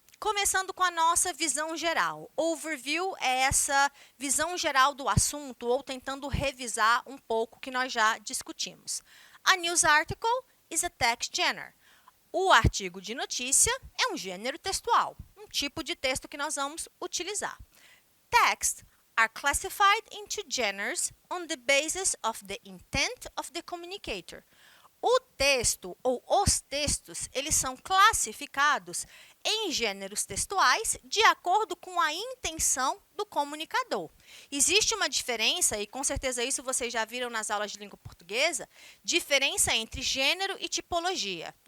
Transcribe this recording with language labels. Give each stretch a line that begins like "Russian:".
Portuguese: Começando com a nossa visão geral. Overview é essa visão geral do assunto ou tentando revisar um pouco o que nós já discutimos.
English: A news article is a text genre.
Portuguese: O artigo de notícia é um gênero textual, um tipo de texto que nós vamos utilizar.
English: Texts are classified into genres on the basis of the intent of the communicator.
Portuguese: O texto ou os textos, eles são classificados em gêneros textuais de acordo com a intenção do comunicador. Existe uma diferença, e com certeza isso vocês já viram nas aulas de língua portuguesa, diferença entre gênero e tipologia.